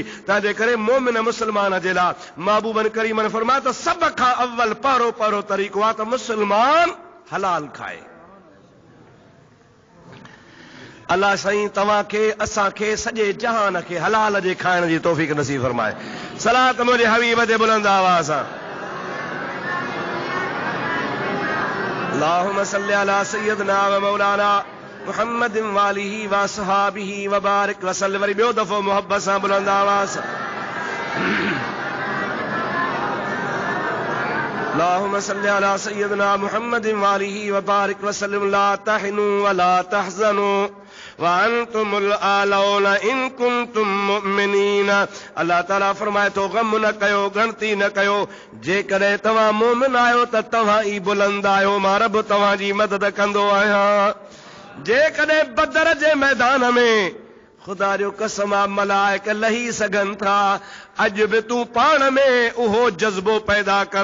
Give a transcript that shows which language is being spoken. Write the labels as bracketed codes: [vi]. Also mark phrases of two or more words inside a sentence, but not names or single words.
[sd] तंहिंजे करे मोमिन मुस्लमान जे लाइ महबूबन करीमन फरमाया त सभ खां अव्वल पहिरो तरीक़ो आहे त मुस्लमान हलाल खाए। अल्लाह साईं तव्हांखे असांखे सॼे जहान खे हलाल जे खाइण जी तौफ़ीक़ नसीब फरमाए। सलात मुंहिंजे हबीब ते बुलंद आवाज़ सां। [ar] اللهم صل على سيدنا ومولانا محمد وآله وأصحابه وبارك وسلم. [sd] वरी ॿियो दफ़ो मोहब्बत सां बुलंद आवाज़ सां। [ar] اللهم صل على سيدنا محمد وآله وبارك وسلم. لا تهنوا ولا تحزنوا وأنتم الأعلون إن كنتم مؤمنين. [sd] अल्लाह ताला फरमाए थो गम न कयो, गणती न कयो, जेकॾहिं तव्हां मोमिन आहियो त तव्हां ई बुलंद आहियो, मां रब तव्हांजी मदद कंदो आहियां। जेकॾहिं बदर जे मैदान में ख़ुदा जो कसम आहे मलाइक लही सघनि था, अॼु बि तूं पाण में उहो जज़्बो पैदा कर।